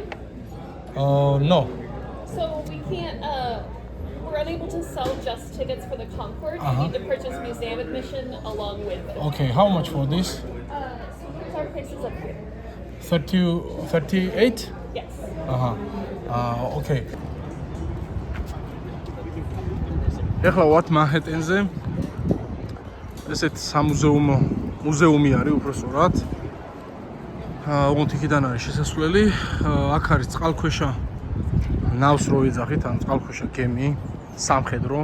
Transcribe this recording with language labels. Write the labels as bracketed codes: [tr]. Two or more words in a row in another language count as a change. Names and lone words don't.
[en] No. so we can't. We're unable to sell just tickets for the Concorde. You need to purchase museum admission along with it. Okay, how much for this? So here's our prices up here. 38? Yes. [ka] Okay. ეხლა ვართ მანჰეტენზე. ესეთ სამუზეუმო მუზეუმი არის უბრალოდ. ოღონდ იქიდან არის შესასვლელი. აქ არის წყალქვეშა ნავს რო ეძახით, ან წყალქვეშა გემი, სამხედრო.